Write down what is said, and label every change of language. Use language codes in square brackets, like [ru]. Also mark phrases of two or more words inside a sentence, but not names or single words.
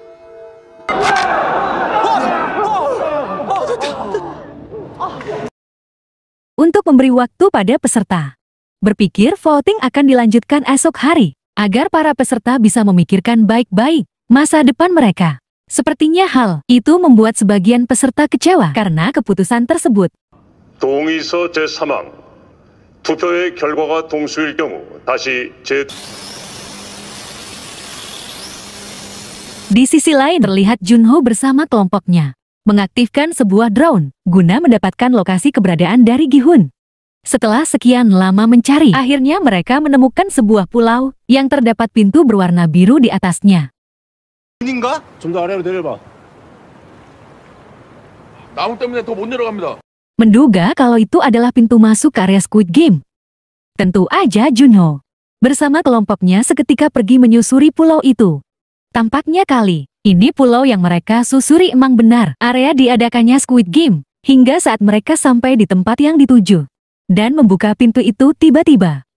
[id] Untuk memberi waktu pada peserta berpikir voting akan dilanjutkan esok hari, agar para peserta bisa memikirkan baik-baik masa depan mereka. Sepertinya hal itu membuat sebagian peserta kecewa karena keputusan tersebut. [ko] 동의서 제3항 투표의 결과가 동수일 경우 다시 [id] Di sisi lain terlihat Junho bersama kelompoknya mengaktifkan sebuah drone guna mendapatkan lokasi keberadaan dari Gi-hun. Setelah sekian lama mencari, akhirnya mereka menemukan sebuah pulau yang terdapat pintu berwarna biru di atasnya. [ko] 인가? 좀 더 아래로 내려봐. 나무 때문에 더 못 내려갑니다. [id] Menduga kalau itu adalah pintu masuk ke area Squid Game. Tentu aja Junho bersama kelompoknya seketika pergi menyusuri pulau itu. Tampaknya kali ini pulau yang mereka susuri emang benar area diadakannya Squid Game, hingga saat mereka sampai di tempat yang dituju dan membuka pintu itu tiba-tiba.